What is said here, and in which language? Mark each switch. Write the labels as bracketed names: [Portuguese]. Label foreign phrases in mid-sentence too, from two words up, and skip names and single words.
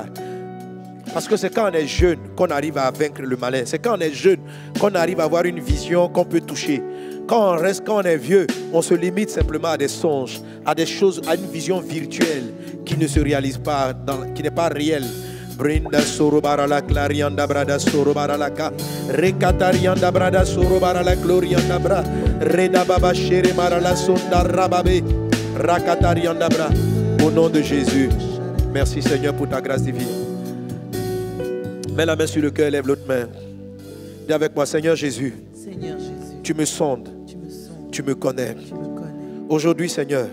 [French] Parce que c'est quand on est jeune qu'on arrive à vaincre le malin. C'est quand on est jeune qu'on arrive à avoir une vision qu'on peut toucher. Quand on est vieux, on se limite simplement à des songes, à des choses, à une vision virtuelle qui ne se réalise pas, qui n'est pas réelle. Brinda sorobarala clarianda brada sorobaralaka rekatarianda brada sorobarala glorianda bra Reda Baba Shere Marala Sonda Rababe. Rakatariandabra. Au nom de Jésus. Merci Seigneur pour ta grâce divine. Mets la main sur le cœur, lève l'autre main. Dis avec moi, Seigneur Jésus. Seigneur Jésus, Tu me sondes. tu me sondes, Tu me connais. tu me connais. Aujourd'hui, Seigneur,